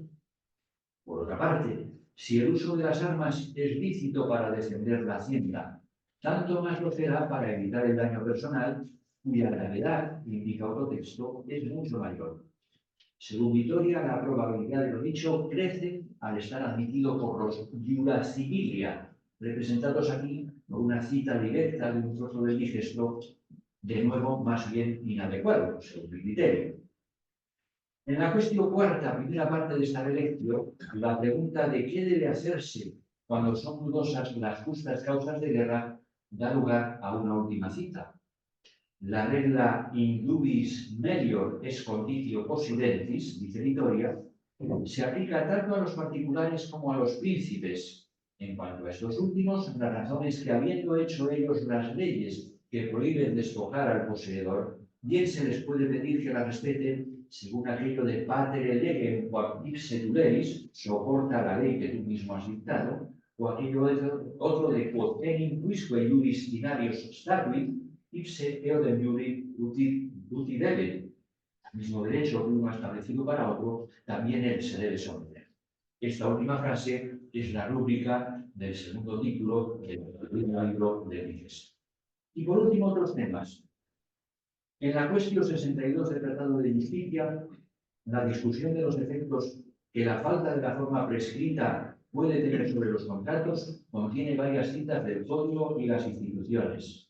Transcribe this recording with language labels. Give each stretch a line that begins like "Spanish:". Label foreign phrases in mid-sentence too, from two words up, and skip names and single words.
Spanish: Por otra parte, si el uso de las armas es lícito para defender la hacienda, tanto más lo será para evitar el daño personal, cuya gravedad, indica otro texto, es mucho mayor. Según Vitoria, la probabilidad de lo dicho crece al estar admitido por los
Latin: iura civilia,
Spanish: representados aquí por una cita directa de un trozo del Digesto, de nuevo más bien inadecuado, según mi criterio. En la cuestión cuarta, primera parte de esta relección, la pregunta de qué debe hacerse cuando son dudosas las justas causas de guerra da lugar a una última cita. La regla
Latin: in dubis melior est conditio possidentis,
Spanish: dice Vitoria, se aplica tanto a los particulares como a los príncipes. En cuanto a estos últimos, la razón es que habiendo hecho ellos las leyes que prohíben despojar al poseedor, bien se les puede pedir que las respeten según aquello de
Latin: patere legem quam ipse tu leis,
Spanish: soporta la ley que tú mismo has dictado, o aquello otro de
Latin: quod enim quisque iuris dinarios statuit, ipse eodem iuri uti debe.
Spanish: Mismo derecho que uno ha establecido para otro, también él se debe someter. Esta última frase es la rúbrica del segundo título del libro de Digesto. Y por último, otros temas. En la cuestión 62 del Tratado de Justicia, la discusión de los efectos que la falta de la forma prescrita puede tener sobre los contratos contiene varias citas del Código y las instituciones.